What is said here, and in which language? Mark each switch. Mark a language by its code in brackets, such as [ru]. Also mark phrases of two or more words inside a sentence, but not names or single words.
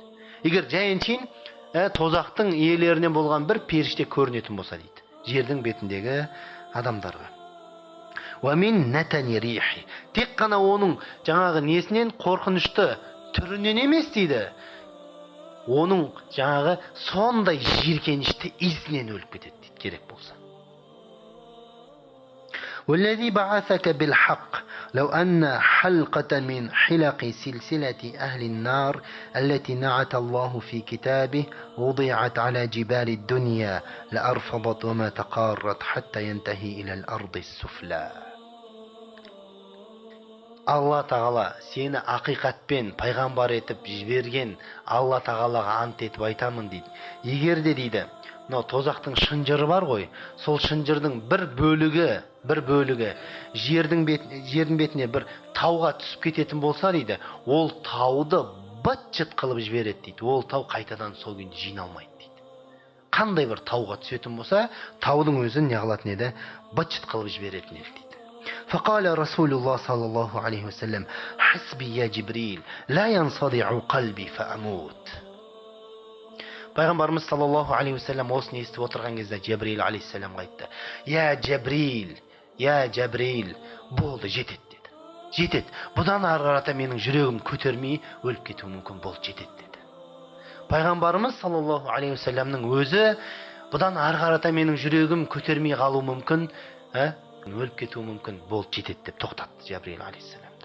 [kk] Егер жайыншейін тозақтың иелерінен болған бір періште көрінетін болса дейді, жердің бетіндегі адамдарға. Тек қана оның жаңағы несінен, қорқынышты түрінен емес дейді, оның жаңағы сондай жиіркенішті иісінен өліп кетеді дейді, керек болса. [ar] والذي بعثك بالحق لو أن حلقة من حلق سلسلة أهل النار التي نعت الله في كتابه وضعت على جبال الدنيا لأرفضت وما تقارت حتى ينتهي إلى الأرض السفلى. [kk] Алла тағала сені ақиқатпен пайғамбар етіп жіберген Алла тағалаға ант етіп айтамын дейді. Егер де дейді, мынау тозақтың шынжыры бар ғой, сол шынжырдың бір бөлігі жердің бетіне бір тауға түсіп кететін болса дейді, ол тауды быт-шыт қылып жібереді дейді. Ол тау қайтадан сол күйінде жиналмайды дейді. Қандай бір тауға түсетін болса, таудың өзін не қылатын еді, быт-шыт қылып жіберетін еді дейді. [ar] فقال رسول الله صلى الله عليه وسلم حسبي يا جبريل لا ينصدع قلبي فأموت. [kk] Пайғамбарымыз [ar] صلى الله عليه وسلم [kk] осыны естіп отырған кезде Жабрил алейхиссаламға айтты: [ar] يا جبريل, [kk] болды, жетеді деді. Жетеді. Бұдан ары қарата менің жүрегім көтермей өліп кетуі мүмкін, болды, жетеді деді. Пайғамбарымыз [ar] صلى الله عليه وسلم [kk] өзі бұдан ары қарата менің жүрегім көтермей қалуы мүмкін, өліп кетуі мүмкін, болды, жетеді деп тоқтатты Жабрил алейхиссаламды.